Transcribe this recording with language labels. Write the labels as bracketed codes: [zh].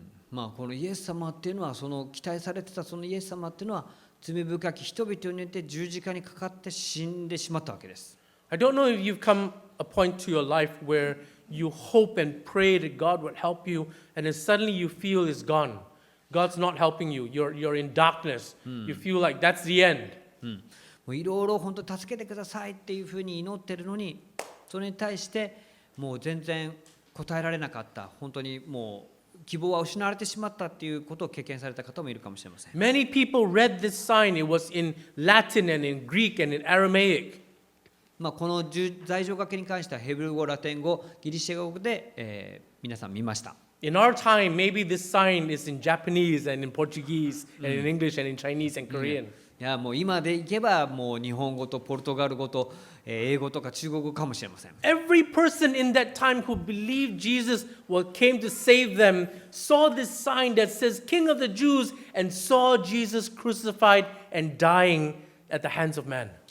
[ja] まあこのイエス様っていうのはその期待されてたそのイエス様っていうのは罪深き人々によって十字架にかかって死んでしまったわけです。 [en] I don't know if you've come a point to your life where you hope and pray that God would help you, and then suddenly you feel it's gone. God's not helping you. You're in darkness. You feel like that's the end. [ja] もういろいろ本当助けてくださいっていうふうに祈ってるのにそれに対してもう全然答えられなかった。本当にもう希望は失われてしまったっていうことを経験された方もいるかもしれません。 [en] Many people read this sign. It was in Latin and in Greek and in Aramaic. [ja] この罪状書きに関してはヘブル語、ラテン語、ギリシャ語で、皆さん見ました。 [en] In our time, maybe this sign is in Japanese and in Portuguese and in English and in Chinese and Korean. [ja] いやもう今でいけばもう日本語とポルトガル語と英語とか中国語かもしれません。 [en] Every person in that time who believed Jesus came to save them saw this sign that says King of the Jews and saw Jesus crucified and dying at the hands of man.